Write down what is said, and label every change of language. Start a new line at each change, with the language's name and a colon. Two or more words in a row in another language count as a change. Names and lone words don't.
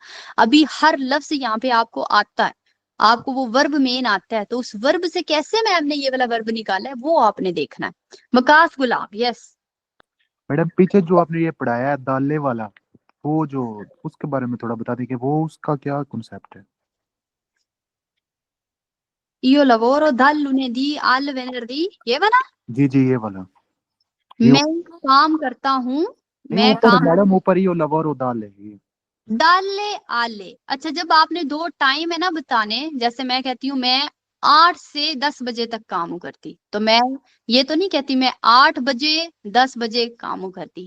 Hindi: अभी हर लफ्ज यहाँ पे आपको आता है, आपको वो वर्ब मेन आता है, तो उस वर्ब से कैसे मैम ने ये वाला वर्ब निकाला है वो आपने देखना है। वकास गुलाब, यस। मैडम पीछे जो आपने ये पढ़ाया है दाले वाला, वो जो उसके बारे में थोड़ा बता दें कि वो उसका क्या कॉन्सेप्ट है?
Italian: io lavoro dal lunedì al venerdì,
Hindi: ये वाला? जी ये वाला। ये मैं काम करता हूँ, नहीं, मैं ऊपर काम मैडम ऊपर ये लवर और दाल है ये।
Italian: dalle alle.
Hindi: अच्छा, जब आपने दो टाइम है ना बताने, जैसे मैं कहती हूँ मैं 8 से 10 बजे तक काम करती, तो मैं ये तो नहीं कहती मैं 8 बजे 10 बजे काम करती।